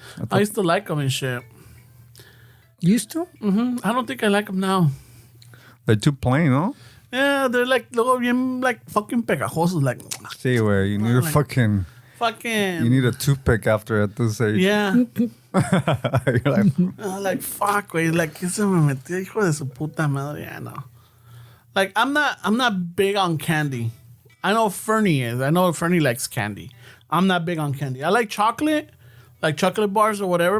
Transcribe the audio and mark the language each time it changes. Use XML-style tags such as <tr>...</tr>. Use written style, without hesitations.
<en>I used to like them and shit. Used to? I don't think I like them now. They're too plain, no? Yeah, they're like</en> <es>luego bien</es> <en>like fucking pegajosos, like Sí, güey. You need a fucking... fucking. You need a toothpick after at this age. Yeah, You're like, like fuck, güey.</en> <es>Like que se me metió hijo de su puta madre.</es> <en>Yeah, no. Like I'm not big on candy. I know Fernie is. I know Fernie likes candy. I'm not big on candy. I like chocolate bars or whatever.</en>